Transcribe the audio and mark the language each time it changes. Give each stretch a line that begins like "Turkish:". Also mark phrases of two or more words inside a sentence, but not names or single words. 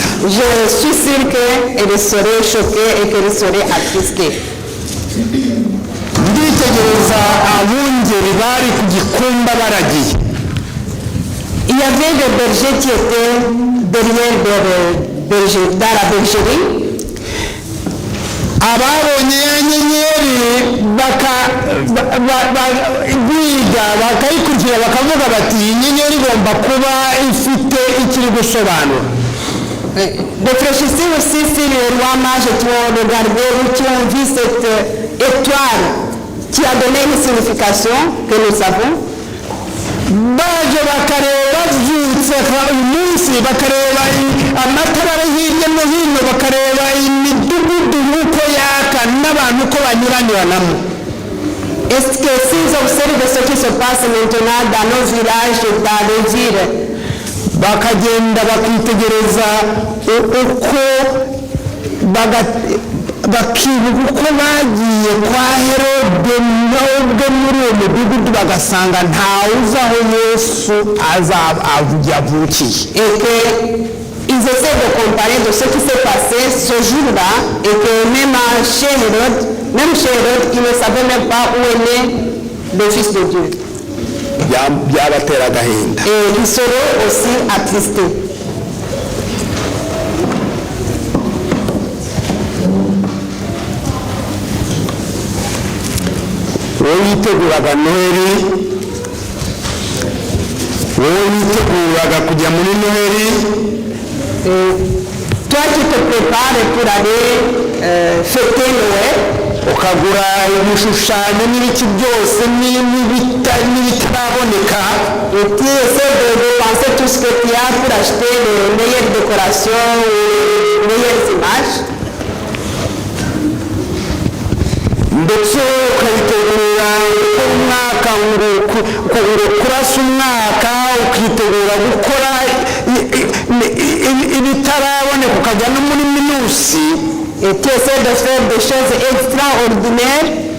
French: Je suis sûr qu'elle serait choquée et qu'elle serait attristée.
Kinyarwanda: nditegereza abungeri bari ku gikumba baragiye.
French: Il y avait des bergers qui étaient derrière dans la bergerie.
Kinyarwanda: ababonye ya nyenyeri biga bakayikurikira bakavuga bati iyi nyenyeri igomba kuba ifite ikiri gusobanura.
French: Réfléchissez aussi si les rois mages qui ont regardé ou qui ont vu cette étoile qui a donné une signification que nous savons.
Kinyarwanda: baje bakareba bavyutse uyu munsi bakareba amatara ari hirya no hino, bakareba imidugudu uko yaka n'abantu uko banyuranyuranamo.
French: Est-ce que s'ils observent ce qui se passe maintenant dans nos villages, dans les villes,
Kinyarwanda: bakagenda bakitegereza uko bakibuka uko bagiye kwa Herode n'ubwo muri uwo mudugudu bagasanga ntawe uzi aho Yesu yavukiye,
French: et qu'ils essaient de comparer de ce qui s'est passé ce jour-là, et que même chez Hérode, ils ne savaient même pas où est né le Fils de Dieu.
Kinyarwanda: byabatera agahinda.
French: Et ils seront aussi attristés.
Kinyarwanda: wowe witeguraga Noheli, wowe witeguraga kujya muri Noheli,
French: Toi qui te prépares pour aller fêter Noël,
Kinyarwanda: ukagura ibishushanyo n'ibiki byose n'ibitaraboneka,
French: et tu essaies de penser tout ce que tu as pour acheter les meilleures décorations ou les meilleures images,
Kinyarwanda: ndetse ukabitegura uko umwaka nguko kurasa umwaka ukitegura gukora ibitaraboneka ukajya no muri minusi.
French: Et tu essaies de faire des choses extraordinaires.